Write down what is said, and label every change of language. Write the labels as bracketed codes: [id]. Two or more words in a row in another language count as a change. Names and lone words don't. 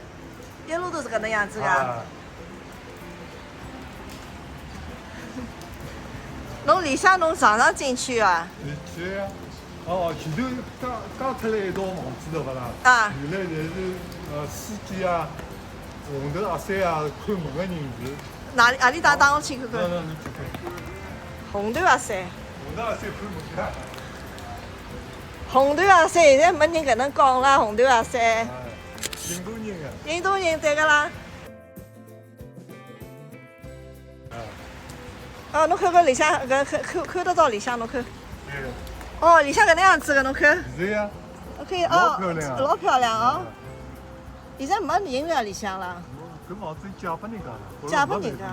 [wuu] 一路都是搿能樣子㗎。侬里向侬常常進去啊？是呀。哦，前頭剛出來一幢房子的勿啦？啊。原來侪是司機啊、紅頭阿三啊、看門的人是。哪里帶我去看看？你去看。紅頭阿三。紅頭阿三看門的。紅頭阿三現在沒人搿能講啦，紅頭阿三。印度人啊。印度人對個啦。哦，侬看看里向搿看得到里向，侬看。哦，里向搿能樣子的，侬看。是呀。 OK，哦，老漂亮哦。現在沒人了里向啦。搿房子借拨人家了。借拨人家。